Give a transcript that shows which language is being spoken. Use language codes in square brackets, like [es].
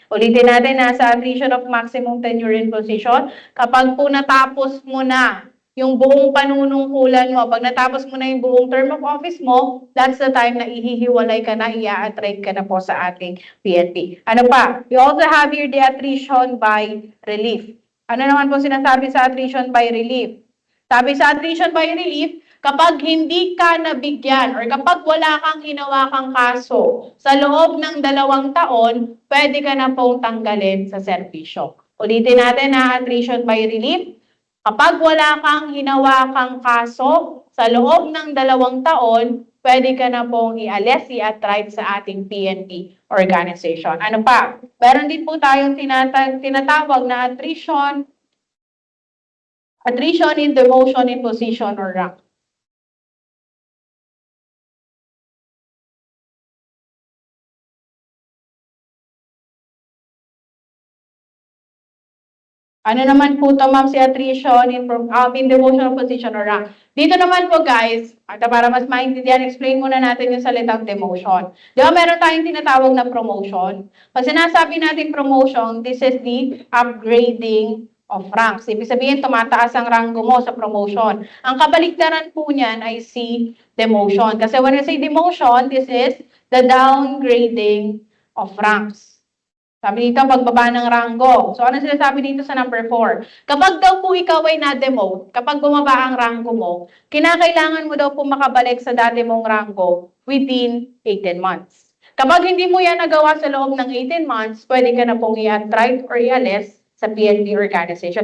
[tl] Ulitin natin na sa attrition of maximum tenure in position, kapag po natapos mo na yung buong panunungkulan mo, pag natapos mo na yung buong term of office mo, [en] that's the time [tl] na ihihiwalay ka na, i-attract ka na po sa ating PNP. Ano pa? [en] You also have here the attrition by relief. [tl] Ano naman po sinasabi sa attrition by relief? Sabi sa attrition by relief, kapag hindi ka nabigyan or kapag wala kang hinawakang kaso sa loob ng 2 taon, pwede ka na pong tanggalin sa serbisyo. Ulitin natin na attrition by relief. Kapag wala kang hinawakang kaso sa loob ng 2 taon, pwede ka na pong i-alis, i-attract sa ating PNP organization. Ano pa? Meron din po tayong tinatawag na attrition in demotion in position or rank. Ano naman po to, ma'am, si attrition in demotional position or rank. Dito naman po, guys, at para mas maintindihan, explain muna natin yung salitang demotion. Di ba meron tayong tinatawag na promotion? Pag sinasabi natin [en] promotion, this is the upgrading of ranks. [tl] Ibig sabihin, tumataas ang ranggo mo sa promotion. Ang kabaligtaran po niyan ay si demotion. [en] Kasi when we say demotion, this is the downgrading of ranks. [tl] Sabi dito, pagbaba ng ranggo. So, ano sinasabi dito sa number 4? Kapag daw po ikaw ay na-demote, kapag bumaba ang ranggo mo, kinakailangan mo daw po makabalik sa dati mong ranggo within 18 months. Kapag hindi mo yan nagawa sa loob ng 18 months, pwede ka na pong i-attrite or i-alis sa PNP organization.